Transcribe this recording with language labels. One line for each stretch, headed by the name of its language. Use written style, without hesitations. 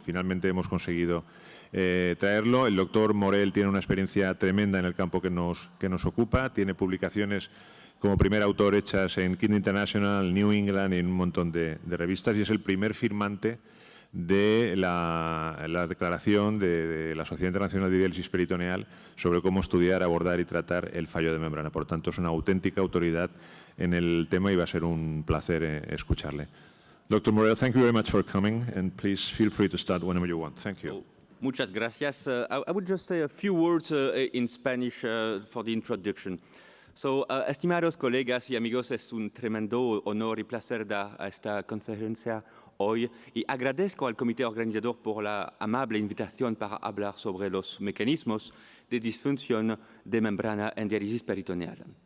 Spanish: Finalmente hemos conseguido traerlo. El doctor Morell tiene una experiencia tremenda en el campo que nos ocupa, tiene publicaciones como primer autor hechas en Kidney International, New England y en un montón de revistas, y es el primer firmante de la declaración de la Sociedad Internacional de Diálisis Peritoneal sobre cómo estudiar, abordar y tratar el fallo de membrana. Por tanto, es una auténtica autoridad en el tema y va a ser un placer escucharle.
English: Dr. Morell, thank you very much for coming, and please feel free to start whenever you want. Thank you.
Spanish: Muchas gracias.
English: I would just say a few words in Spanish for the introduction.
Spanish: So, estimados colegas y amigos, es un tremendo honor y placer dar a esta conferencia hoy y agradezco al comité organizador por la amable invitación para hablar sobre los mecanismos de disfunción de membrana en diálisis peritoneal.